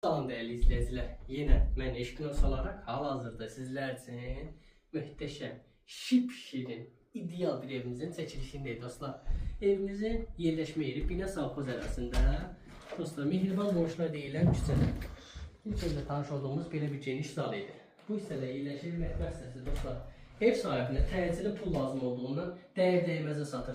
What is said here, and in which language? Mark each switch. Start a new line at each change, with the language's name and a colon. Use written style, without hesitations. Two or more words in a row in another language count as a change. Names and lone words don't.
Turkish: Salam değerli izleyiciler. Yine ben Eşkinos olarak hal-hazırda sizler için muhteşem, şipşirin, ideal bir evimizin çekilişindeyiz dostlar. Evimizin yerleşme yeri Bina Savxoz arasında.
Azerbaijani: Dostlar, mehriban qonşular deyilən küçədə. İlk öncə tanış olduğumuz belə bir geniş zal idi. Bu hissədə yerləşir mətbəx hissəsi dostlar. Ev sahibinə təcili pul lazım olduğundan dəyər-dəyməcə satır.